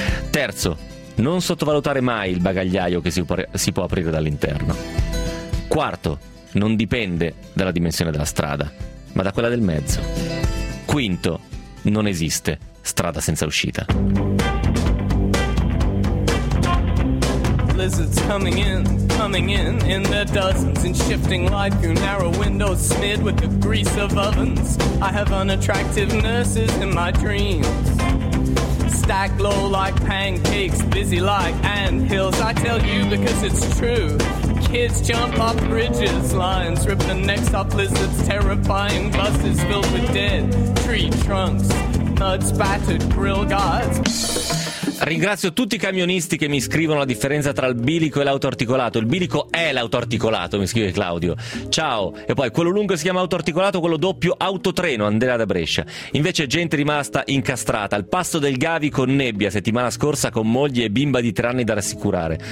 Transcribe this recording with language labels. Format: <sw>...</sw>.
<it>Terzo, non sottovalutare mai il bagagliaio che si può aprire dall'interno. Quarto, non dipende dalla dimensione della strada, ma da quella del mezzo. Quinto, non esiste strada senza uscita.</it> <en>Lizards coming in in their dozens, in shifting light through narrow windows smeared with the grease of ovens. I have unattractive nurses in my dreams, stacked low like pancakes, busy like anthills. I tell you because it's true. Kids jump off bridges, lions rip the necks off lizards, terrifying buses filled with dead tree trunks, thuds battered grill guards.</en> <it>Ringrazio tutti i camionisti che mi scrivono la differenza tra il bilico e l'autoarticolato. Il bilico è l'autoarticolato, mi scrive Claudio. Ciao. E poi quello lungo si chiama autoarticolato, quello doppio autotreno, Andrea da Brescia. Invece gente rimasta incastrata al passo del Gavi con nebbia settimana scorsa, con moglie e bimba di 3 anni da rassicurare.</it>